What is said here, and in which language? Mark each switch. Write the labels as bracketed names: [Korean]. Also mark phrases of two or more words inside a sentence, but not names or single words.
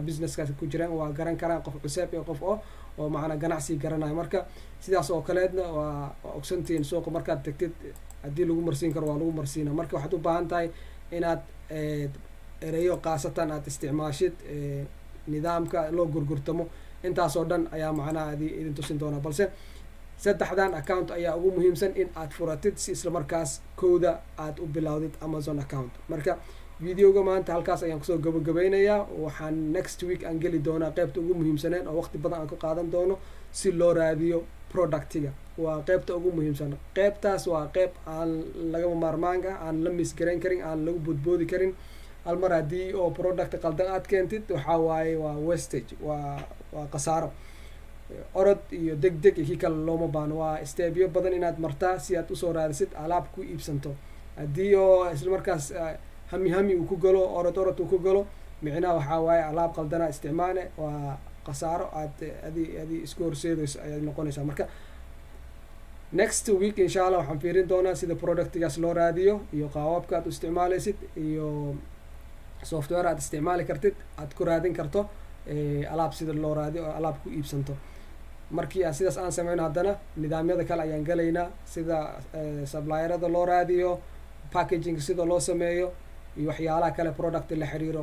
[Somali] businesskaas ku jiraan waa garan karaan qof cuseeb iyo qof oo macnaa ganacsi garanayo marka sidaas oo kaleedna waa ogsantihiin suuqa markaad tagtid haddii lagu marsiin karo waa lagu marsiina marka waxaad u baahan tahay inaad ereyo khaasatan aad isticmaashid nidaamka loo gurgurtamo intaasoo dhan ayaa macnaha idin tusin doonaa balse saddexdan account ayaa ugu muhiimsan in aad furatid si isla markaas kooda aad u bilowdid Amazon account marka videoga maanta halkaas ayaan kusoo gabagabeynayaa. waxaan [English] next week [Somali] aan geli doonaa qeybta ugu muhiimsaneen oo waqti badan aan ka qaadan doono si loo raadiyo productiga. waa qeybta ugu muhiimsan. qeybtaas waa qeyb aan lagama maarmaanka aan la misgarayn karin, aan lagu boodboodi karin. halmar haddii oo product qaldan aad keentid waxaa waaye waa wastage, waa khasaaro. orod iyo deg deg iyo kii kale looma baano. waa steebyo badan inaad martaa si aad usoo raadisid alaab ku iibsanto. haddii oo isla markaas hami uu ku galo, orod uu ku galo, micnaha waxaa waaye alaab qaldana isticmaale, waa khasaaro aad adi isku horseedayso ayay noqonaysaa. marka [English] next week [Arabic] إن شاء الله [Somali] waxaan fiirin doonaa sida productigaas loo raadiyo iyo qaababka aad u isticmaalaysid iyo software aad isticmaali kartid aad ku raadin karto alaab sida loo raadiyo oo alaab ku iibsanto. markii aan sidaas aan sameyno haddana nidaamyada kale ayaan galaynaa sida supplierada loo raadiyo, packaging sida loo sameeyo iyo waxyaalaha kale product la xiriiro.